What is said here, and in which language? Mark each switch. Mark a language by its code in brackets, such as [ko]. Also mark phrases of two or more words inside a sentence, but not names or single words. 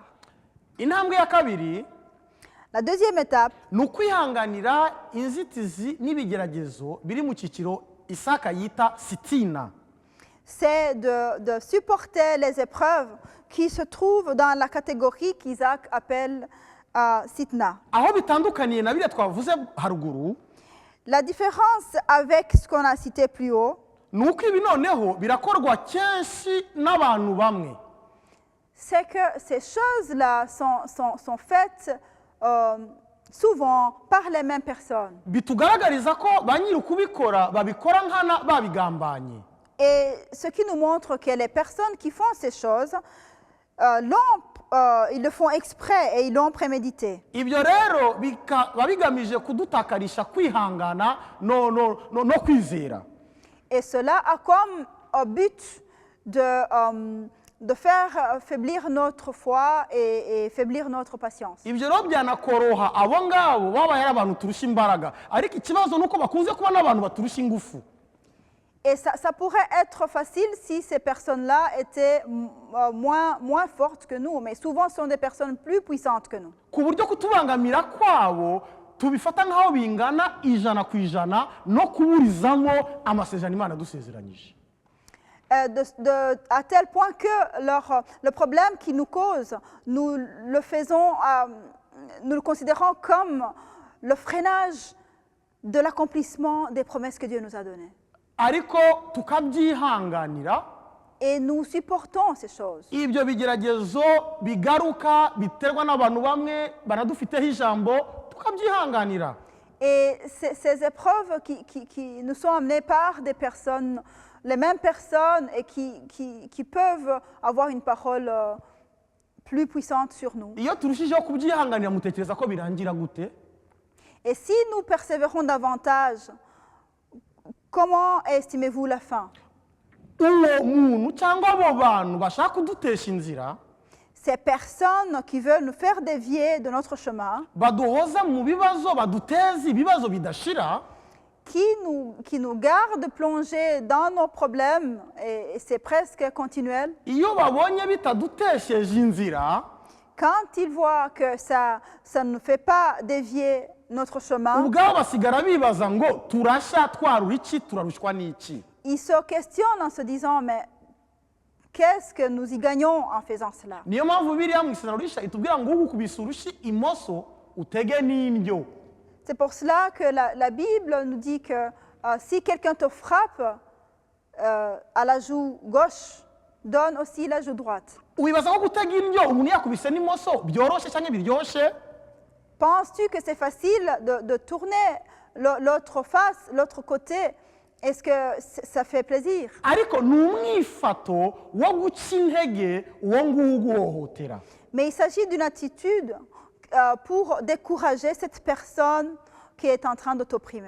[rw] intambwe ya kabiri [fr] La deuxième étape, [rw] ni ukwihanganira inzitizi n'ibigeragezo biri mu cyiciro Isaka yita sitina. [fr] c'est de supporter les épreuves qui se trouvent dans la catégorie qu'Isaac appelle Sitna. [rw] aho bitandukaniye na biriya twavuze haruguru, [fr] La différence avec ce qu'on a cité plus haut, [rw] ni uko ibi noneho birakorwa kenshi n'abantu bamwe. [fr] c'est que ces choses-là sont faites souvent par les mêmes personnes. [rw] bitugaragariza ko ba nyiri ukubikora babikora nkana babigambanye. [fr] Et ce qui nous montre que les personnes qui font ces choses, ils le font exprès et ils l'ont prémédité. [rw] ibyo rero bikaba bigamije kudutakarisha kwihangana no kwizera. [fr] Et cela a comme but de faire faiblir notre foi et faiblir notre patience. [rw] ibyo rero byanakoroha abo ngabo babaye ari abantu turusha imbaraga, ariko ikibazo ni uko bakunze kuba n'abantu baturusha ingufu. [fr] Et ça pourrait être facile si ces personnes-là étaient moins fortes que nous, mais souvent ce sont des personnes plus puissantes que nous. [rw] ku buryo kutubangamira kwabo tubifata nk'aho bingana ijana ku ijana no kuburizamo amasezerano Imana dusezeranyije. [fr] À tel point que le problème qui nous cause, nous le considérons comme le freinage de l'accomplissement des promesses que Dieu nous a données. [rw] Ariko tukabyihanganira. [fr] Et nous supportons ces choses. [rw] Ibyo bigeragezo bigaruka biterwa n'abantu bamwe banadufiteho ijambo tukabyihanganira. [fr] Et ces épreuves qui nous sont amenées par des personnes, les mêmes personnes et qui peuvent avoir une parole plus puissante sur nous. [rw] Iyo turushijeho kubyihanganira mutekereza ko birangira gute? [fr] Et si nous persévérons davantage, comment estimez-vous la fin? [rw] Uwo muntu cyangwa abo bantu bashaka kudutesha inzira, [fr] ces personnes qui veulent nous faire dévier de notre chemin, [rw] baduhoza mu bibazo, baduteza ibibazo bidashira, [fr] qui nous gardent plongés dans nos problèmes, et c'est presque continuel. [rw] Iyo babonye bitadutesheje inzira, [fr] quand ils voient que ça ne nous fait pas dévier notre chemin, [rw] ubwabo basigara bibaza ngo turasha twarura iki turarushwa n'iki. [fr] Ils se questionnent en se disant, mais qu'est-ce que nous y gagnons en faisant cela? [rw] Niyo mpamvu Bibiliya mu Isezerano Rishya itubwira ngo ugukubise urushyi imoso utege n'indyo. [fr] C'est pour cela que la Bible nous dit que si quelqu'un te frappe à la joue gauche, donne aussi la joue droite. [rw] Wibaza ko gutega indyo umuntu yakubise n'imoso byoroshye cyangwa biryoshye? [fr] Penses-tu que c'est facile de tourner l'autre face, l'autre côté? Est-ce que ça fait plaisir? [rw] Ariko ni umwifato wo guca intege uwo nguwo uguhohotera. [fr] Mais il s'agit d'une attitude pour décourager cette personne qui est en train de t'opprimer.